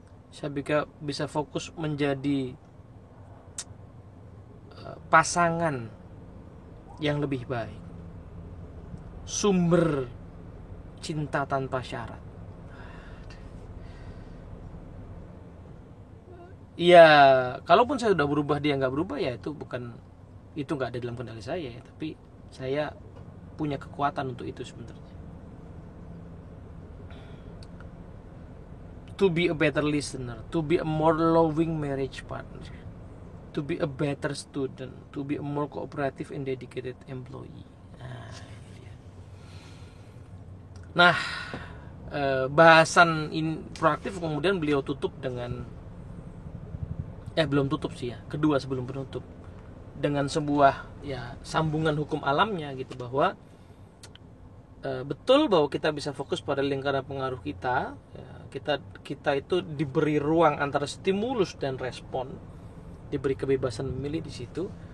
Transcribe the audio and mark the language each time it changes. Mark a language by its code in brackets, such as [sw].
[id] Saya bisa fokus menjadi pasangan yang lebih baik, sumber cinta tanpa syarat. Ya, kalaupun saya sudah berubah dia nggak berubah, ya itu nggak ada dalam kendali saya ya, tapi saya punya kekuatan untuk itu sebenarnya. [en] To be a better listener, to be a more loving marriage partner, to be a better student, to be a more cooperative and dedicated employee. [id] Nah, bahasan proaktif kemudian beliau tutup dengan belum tutup sih ya, kedua sebelum penutup, dengan sebuah ya sambungan hukum alamnya gitu, bahwa betul bahwa kita bisa fokus pada lingkaran pengaruh kita ya, kita itu diberi ruang antara stimulus dan respon, diberi kebebasan memilih di situ.